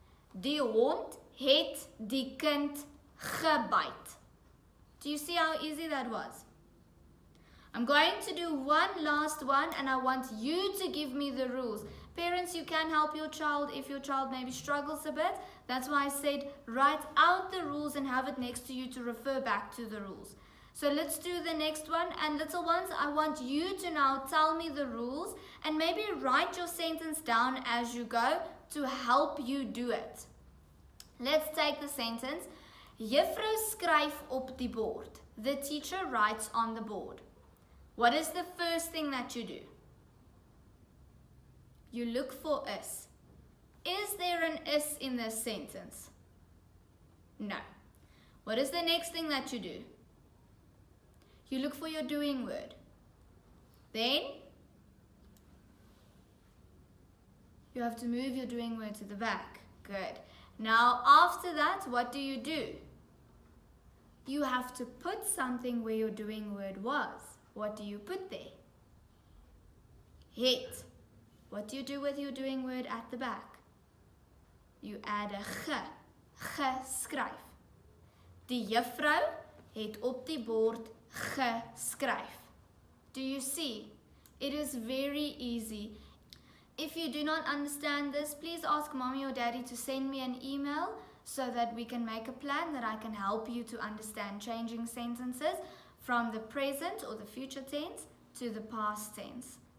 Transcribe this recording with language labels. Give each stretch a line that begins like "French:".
Afrikaans: Die hond het die kind gebyt.
English: Do you see how easy that was? I'm going to do one last one and I want you to give me the rules. Parents, you can help your child if your child maybe struggles a bit. That's why I said write out the rules and have it next to you to refer back to the rules. So let's do the next one. And little ones, I want you to now tell me the rules and maybe write your sentence down as you go to help you do it. Let's take the sentence.
Afrikaans: Juffrou skryf op die bord.
English: The teacher writes on the board. What is the first thing that you do? You look for is. Is there an is in this sentence? No. What is the next thing that you do? You look for your doing word. Then you have to move your doing word to the back. Good. Now after that, what do? You have to put something where your doing word was. What do you put there? Het. What do you do with your doing word at the back? You add a g. Geskryf.
Afrikaans: Die juffrou het op die bord geskryf.
English: Do you see? It is very easy. If you do not understand this, please ask mommy or daddy to send me an email so that we can make a plan that I can help you to understand changing sentences from the present or the future tense to the past tense.